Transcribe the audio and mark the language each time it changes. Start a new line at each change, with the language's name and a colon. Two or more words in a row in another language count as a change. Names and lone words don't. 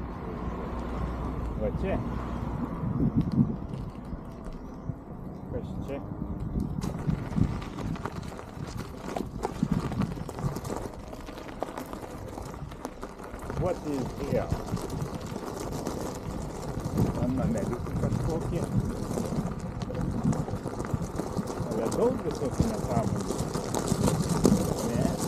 Lithuanian: Va čia. Kas čia?
English: What is here?
Lithuanian: Ten nameliukai kažkokie. Ale daug visokių nesąmonių. Ne?